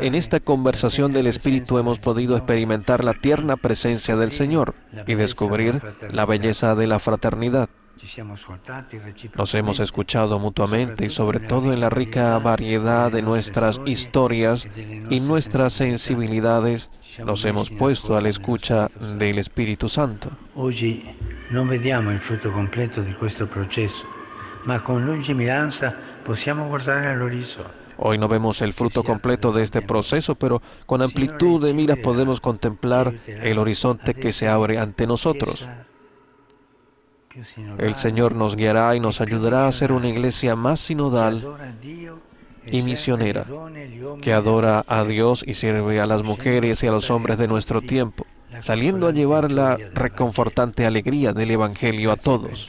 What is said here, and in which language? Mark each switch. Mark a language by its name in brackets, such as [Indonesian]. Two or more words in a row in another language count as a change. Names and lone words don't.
[Spanish] En esta conversación del Espíritu hemos podido experimentar la tierna presencia del Señor y descubrir la belleza de la fraternidad. Nos hemos escuchado mutuamente y sobre todo en la rica variedad de nuestras historias y nuestras sensibilidades nos hemos puesto a la escucha del Espíritu Santo. [Italian] Hoy no vediamo il frutto completo di questo processo, ma con lungimiranza possiamo guardare all'orizzonte. [Spanish] Hoy no vemos el fruto completo de este proceso, pero con amplitud de miras podemos contemplar el horizonte que se abre ante nosotros. El Señor nos guiará y nos ayudará a ser una iglesia más sinodal y misionera, que adora a Dios y sirve a las mujeres y a los hombres de nuestro tiempo, saliendo a llevar la reconfortante alegría del Evangelio a todos.